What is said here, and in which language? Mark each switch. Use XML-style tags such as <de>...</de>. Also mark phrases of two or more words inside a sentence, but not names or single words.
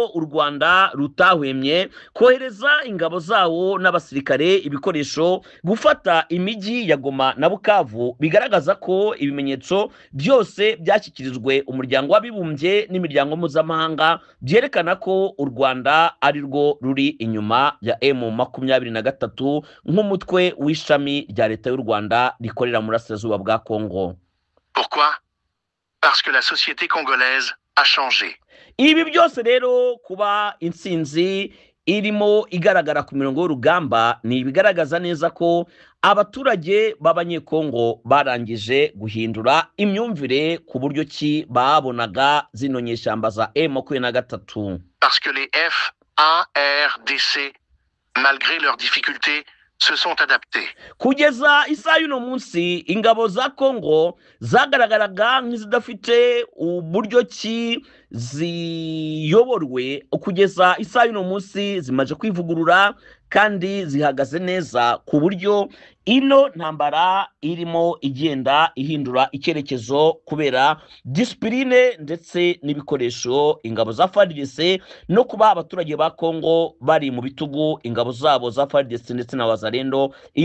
<rw>u Rwanda rutahwemye kohereza ingabo zawo n'abasirikare ibikoresho gufata imijyi ya Goma na Bukavu, bigaragaza ko ibimenyetso byose byashyikirijwe umuryango w'abibumbye n'imiryango mpuzamahanga byerekana ko u Rwanda ari rwo ruri inyuma ya M23 nk'umutwe w'ishami rya leta y'u Rwanda rikorera mu burasirazuba bwa Congo.</rw> <fr>Pourquoi? Parce que la société congolaise a changé.</fr> <rw>Ibi byose rero kuba intsinzi irimo igaragara ku mirongo y'urugamba ni ibigaragaza neza ko abaturage b'abanyekongo barangije guhindura imyumvire ku buryo ki babonaga zino nyeshyamba za M23.</rw> <fr>Parce que les FARDC, malgré leurs difficultés, se sont adaptés.</fr> <rw>Kugeza isaha y'uno munsi ingabo za Kongo zagaragaraga nk'izidafite uburyo ki ziyoborwe, kugeza isaha y'uno munsi zimaze kwivugurura kandi zihagaze neza ku buryo ino ntambara irimo igenda ihindura icyerekezo kubera disipurine ndetse n'ibikoresho ingabo za FARDC no kuba abaturage ba Kongo bari mu bitugu ingabo zabo za FARDC ndetse na Wazalendo.</rw>